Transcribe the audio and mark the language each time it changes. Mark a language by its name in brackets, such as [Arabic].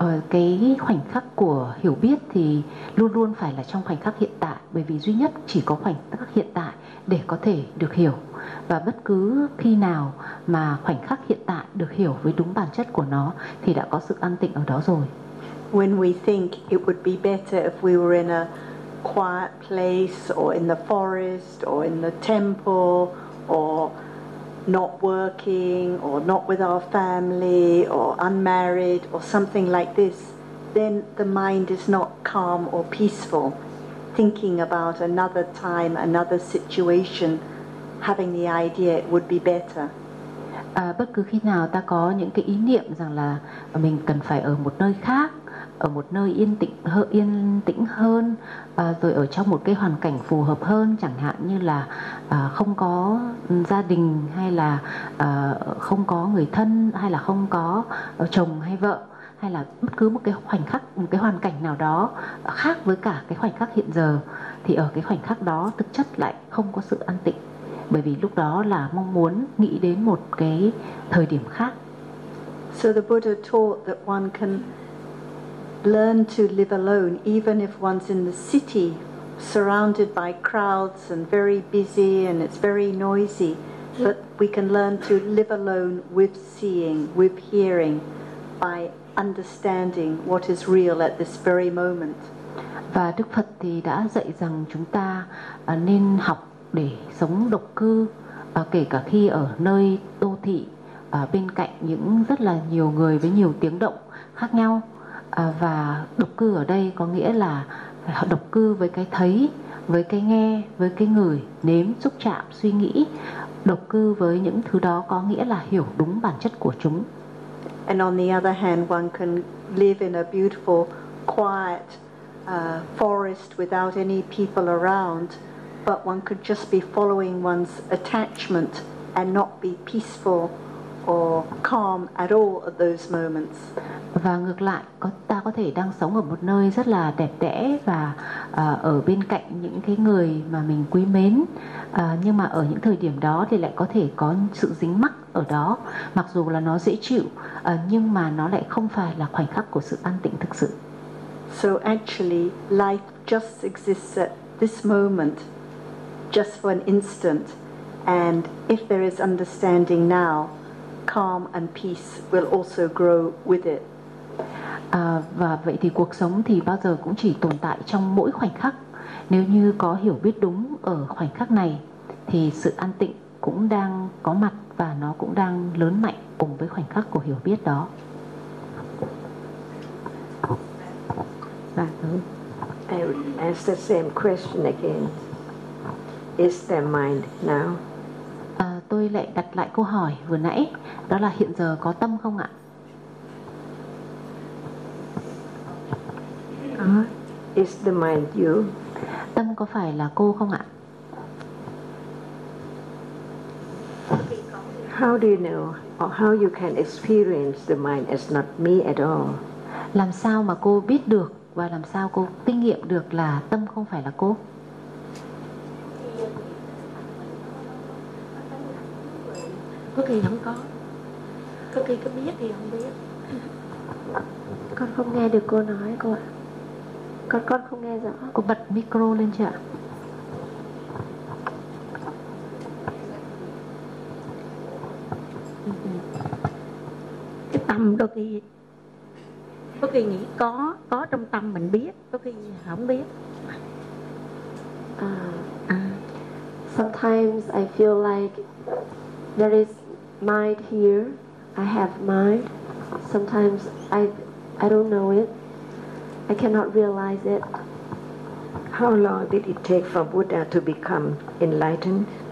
[Vietnamese] Cái khoảnh khắc của hiểu biết thì luôn luôn phải là trong khoảnh khắc hiện tại, bởi vì duy nhất chỉ có khoảnh khắc hiện tại để có thể được hiểu. Và bất cứ khi nào mà khoảnh khắc hiện tại được hiểu với đúng bản chất của nó thì đã có sự an tịnh ở đó rồi. [English] When we think it would be better if we were in a quiet place, or in the forest, or in the temple, or not working, or not with our family, or unmarried, or something like this, then the mind is not calm or peaceful. Thinking about another time, another situation, having the idea it would be better. [Vietnamese] Bất cứ khi nào ta có những cái ý niệm rằng là mình cần phải ở một nơi khác, ở một nơi yên tĩnh hơn, rồi ở trong một cái hoàn cảnh phù hợp hơn, chẳng hạn như là không có gia đình, hay là không có người thân, hay là không có chồng hay vợ, hay là bất cứ một cái khoảnh khắc, một cái hoàn cảnh nào đó khác với cả cái khoảnh khắc hiện giờ, thì ở cái khoảnh khắc đó thực chất lại không có sự an tịnh, bởi vì lúc đó là mong muốn nghĩ đến một cái thời điểm khác. [English] So the Buddha taught that one can learn to live alone, even if one's in the city, surrounded by crowds and very busy and it's very noisy. But we can learn to live alone with seeing, with hearing, by understanding what is real at this very moment. [Vietnamese] Và Đức Phật thì đã dạy rằng chúng ta nên học để sống độc cư, kể cả khi ở nơi đô thị, bên cạnh những rất là nhiều người với nhiều tiếng động khác nhau. Và độc cư ở đây có nghĩa là độc cư với cái thấy, với cái nghe, với cái ngửi, nếm, xúc chạm, suy nghĩ. Độc cư với những thứ đó có nghĩa là hiểu đúng bản chất của chúng. [English] And on the other hand, one can live in a beautiful, quiet forest without any people around, but one could just be following one's attachment and not be peaceful or calm at all at those moments. [Vietnamese] Và ngược lại, ta có thể đang sống ở một nơi rất là đẹp đẽ và ở bên cạnh những cái người mà mình quý mến, nhưng mà ở những thời điểm đó thì lại có thể có sự dính mắc ở đó, mặc dù là nó dễ chịu, nhưng mà nó lại không phải là khoảnh khắc của sự an tịnh thực sự. [English] So actually, life just exists at this moment, just for an instant, and if there is understanding now, calm and peace will also grow with it. [Vietnamese] Và vậy thì cuộc sống thì bao giờ cũng chỉ tồn tại trong mỗi khoảnh khắc. Nếu như có hiểu biết đúng ở khoảnh khắc này, thì sự an tịnh cũng đang có mặt và nó cũng đang lớn mạnh cùng với khoảnh khắc của hiểu biết đó. [English] I ask the same question again. Is there mind now? [Vietnamese] Tôi lại đặt lại câu hỏi vừa nãy, đó là hiện giờ có tâm không ạ? [English] Is the mind you? [Vietnamese] Tâm có phải là cô không ạ? [English] How do you know or how you can experience the mind as not me at all? [Vietnamese] Làm sao mà cô biết được và làm sao cô kinh nghiệm được là tâm không phải là cô? Có khi không có khi có biết thì không biết. Con không nghe được cô nói cô ạ. Con không nghe rõ. Cô bật micro lên chưa ạ? Cái tâm đôi khi có khi nghĩ có trong tâm mình biết, có khi không biết. [English] Sometimes I feel like there is mind here, I have mind. Sometimes I don't know it. I cannot realize it. How long did it take for Buddha to become enlightened?